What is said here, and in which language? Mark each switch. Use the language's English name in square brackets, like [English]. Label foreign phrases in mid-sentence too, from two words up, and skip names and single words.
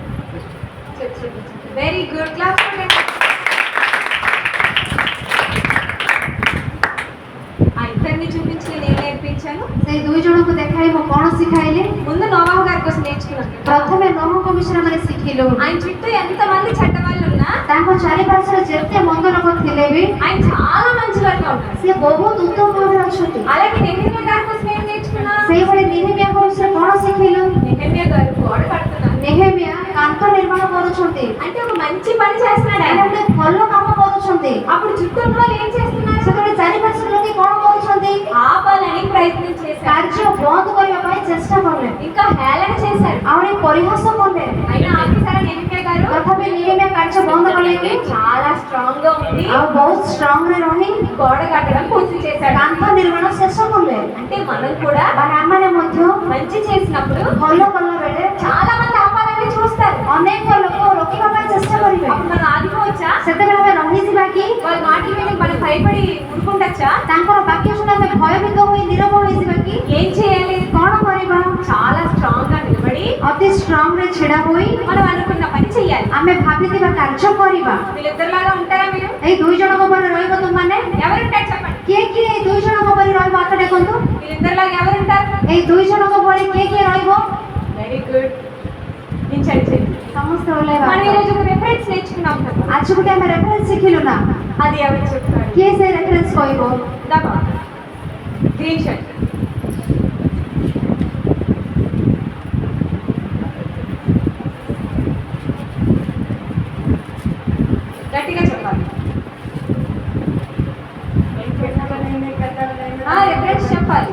[English] very good [Telugu] క్లాస్. ఆ ఇద్దరిని చూపించి నేను నేర్పించాను. [Odia] ସେଇ ଦୁଇ ଜଣଙ୍କୁ ଦେଖାଇ ମୁଁ କ'ଣ ଶିଖାଇଲି? [Telugu] ముందు నోవాహు గారి కోసం నేర్చుకున్నాను. [Odia] ପ୍ରଥମେ ନୋହଙ୍କ ବିଷୟରେ ଆମେ ଶିଖିଲୁ। [Telugu] ఆయన చుట్టూ ఎంతమంది చెడ్డవాళ్ళు ఉన్నా [Odia] ତାଙ୍କ ଚାରିପାର୍ଶ୍ୱରେ ଯେତେ ମନ୍ଦ ଲୋକ ଥିଲେ ବି [Telugu] ఆయన చాలా మంచివారుగా ఉన్నారు. [Odia] ସେ ବହୁତ ଉତ୍ତମ ଭାବରେ ଅଛନ୍ତି। [Telugu] అలాగే నెహెమ్యా గారి కోసం ఏం నేర్చుకున్నా? [Odia] ସେଇଭଳି ନେହେମିୟାଙ୍କ ବିଷୟରେ କ'ଣ ଶିଖିଲୁ? [Telugu] నెహెమ్యా గారు గోడ కడుతున్నారు. [Odia] ନେହେମିୟା କାନ୍ଥ ନିର୍ମାଣ କରୁଛନ୍ତି। [Telugu] అంటే ఒక మంచి పని చేస్తున్నాడు ఆయన ఆయన. [Odia] ଗୋଟେ ଭଲ କାମ କରୁଛନ୍ତି। [Telugu] అప్పుడు చుట్టూ ఉన్న వాళ్ళు ఏం చేస్తున్నారు? [Odia] ସେତେବେଳେ ଚାରିପାର୍ଶ୍ୱରେ ଲୋକେ କ'ଣ କରୁଛନ୍ତି? [Telugu] ఆపాలని ప్రయత్నం చేశారు. [Odia] କାର୍ଯ୍ୟ ବନ୍ଦ କରିବା ପାଇଁ ଚେଷ୍ଟା କଲେ, [Telugu] ఇంకా హేళన చేశారు. [Odia] ଆହୁରି ପରିହାସ କଲେ। [Telugu] అయినా ఆఫీసర్ నెహెమ్యా గారు [Odia] ତଥାପି ନେହେମିୟା କାର୍ଯ୍ୟ ବନ୍ଦ କଲେନି, [Telugu] చాలా స్ట్రాంగ్ గా ఉంది. [Odia] ଆଉ ବହୁତ ଷ୍ଟ୍ରଙ୍ଗରେ ରହି [Telugu] గోడ కట్టడం పూర్తి చేశాడు. [Odia] କାନ୍ଥ ନିର୍ମାଣ ଶେଷ କଲେ। [Telugu] అంటే మనం కూడా [Odia] ମାନେ ଆମମାନେ ମଧ୍ୟ [Telugu] మంచి చేసినప్పుడు [Odia] ଭଲ କଲା ବେଳେ [Telugu] చాలా మంది ఆపాలని చూస్తారు. [Odia] ଅନେକ ଲୋକ ରୋକିବା ପାଇଁ ଚେଷ୍ଟା କରିବେ। [Telugu] అప్పుడు మనం ఆగిపోవచ్చా? [Odia] ସେତେବେଳେ ଆମେ ରହିଯିବା କି? [Telugu] వాళ్ళ మాటలు విని మనం భయపడి ఊరుకుంటచ్చా? [Odia] ତାଙ୍କର ବାକ୍ୟ ଶୁଣି ଆମେ ଭୟଭୀତ ହୋଇ ନୀରବ ହୋଇଯିବା କି? [Telugu] ఏం చేయాలి? [Odia] କ'ଣ କରିବା? [Telugu] చాలా స్ట్రాంగ్ గా నిలబడి [Odia] ଅତି ଷ୍ଟ୍ରଙ୍ଗରେ ଛିଡ଼ା ହୋଇ [Telugu] మనం అనుకున్న పని చెయ్యాలి. [Odia] ଆମେ ଭାବିଥିବା କାର୍ଯ୍ୟ କରିବା। [Telugu] వీళ్ళిద్దరిలాగా ఉంటారా మీరు? [Odia] ଏଇ ଦୁଇ ଜଣଙ୍କ ପରି ରହିବ ତୁମମାନେ? [Telugu] ఎవరుంటారు చెప్పండి? [Odia] କିଏ କିଏ ଏଇ ଦୁଇ ଜଣଙ୍କ ପରି ରହିବ? ହାତ ଦେଖନ୍ତୁ। [Telugu] వీళ్ళిద్దరిలాగా ఎవరుంటారు? [Odia] ଏଇ ଦୁଇ ଜଣଙ୍କ ଭଳି କିଏ କିଏ ରହିବ? [English] very good. [Telugu] నించండి. [Odia] ସମସ୍ତେ ଓହ୍ଲାଇବା। [Telugu] మనం ఈరోజు ఒక రిఫరెన్స్ నేర్చుకున్నాం కదా. [Odia] ଆଜି ଗୋଟେ ଆମେ ରେଫରେନ୍ସ ଶିଖିଲୁ ନା? [Telugu] అది ఎవరు చెప్తారు? [Odia] କିଏ ସେ ରେଫରେନ୍ସ କହିବ? [Telugu] దబా [English] green shirt. [Telugu] గట్టిగా చెప్పాలి. రిఫరెన్స్ చెప్పాలి.